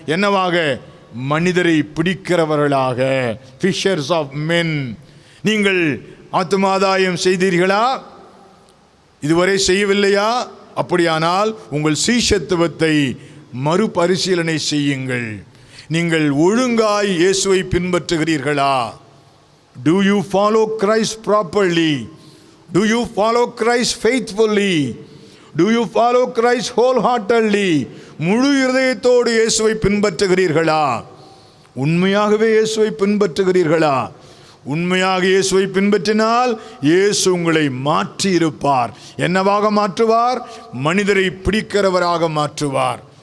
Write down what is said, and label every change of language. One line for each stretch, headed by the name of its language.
Tamil: என்னவாக? மனிதரை பிடிக்கிறவர்களாக.
English: Fishers of men.
Tamil: நீங்கள் ஆத்துமாதாயம் செய்தீர்களா? இதுவரை செய்யவில்லையா? அப்படியானால் உங்கள் சீஷத்துவத்தை மறுபரிசீலனை செய்யுங்கள். நீங்கள் ஒழுங்காய் இயேசுவை பின்பற்றுகிறீர்களா?
English: Do you follow Christ properly? Do you follow Christ faithfully? Do you follow Christ wholeheartedly?
Tamil: முழு இருதயத்தோடு இயேசுவை பின்பற்றுகிறீர்களா? உண்மையாகவே இயேசுவை பின்பற்றுகிறீர்களா? உண்மையாக இயேசுவை பின்பற்றினால் இயேசு உங்களை மாற்றி இருப்பார். என்னவாக மாற்றுவார்? மனிதரை பிடிக்கிறவராக மாற்றுவார்.